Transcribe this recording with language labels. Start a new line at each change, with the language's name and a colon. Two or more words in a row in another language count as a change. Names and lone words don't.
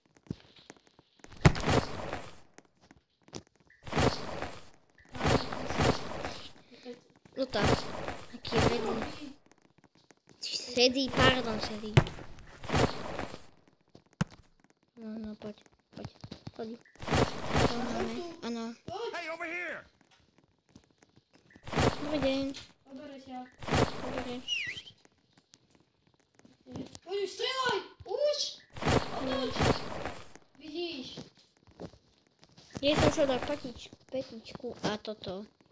Slovak: No tak, aký je ready. Sedí. No, poď. Áno.
English: Hey, over here!
Slovak: Dobrý deň. Obere ťa. Dobre. Poď už, strieľaj! Už! Otoč! Vidíš? Ja som sa dal petičku a toto.